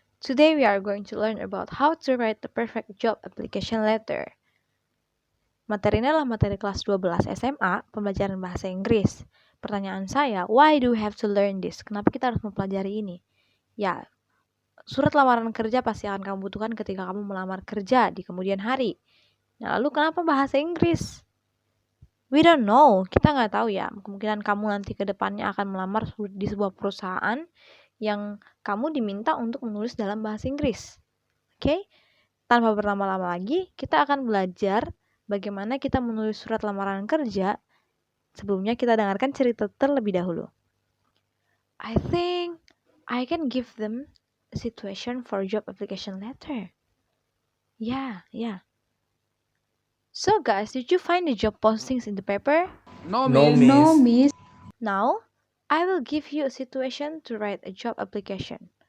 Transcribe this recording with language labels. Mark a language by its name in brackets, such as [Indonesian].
[English] Today we are going to learn about how to write the perfect job application letter. [Indonesian] Materi ini adalah materi kelas 12 SMA, pembelajaran bahasa Inggris. Pertanyaan saya, [English] why do we have to learn this? [Indonesian] Kenapa kita harus mempelajari ini? Ya, surat lamaran kerja pasti akan kamu butuhkan ketika kamu melamar kerja di kemudian hari. Nah, lalu kenapa bahasa Inggris? [English] We don't know, [Indonesian] kita nggak tahu ya. Kemungkinan kamu nanti ke depannya akan melamar di sebuah perusahaan yang kamu diminta untuk menulis dalam bahasa Inggris. Oke? Tanpa berlama-lama lagi, kita akan belajar bagaimana kita menulis surat lamaran kerja. Sebelumnya kita dengarkan cerita terlebih dahulu. [English] I think I can give them a situation for job application letter. Yeah. So guys, did you find the job postings in the paper? No, No, miss. miss. miss. Now, I will give you a situation to write a job application.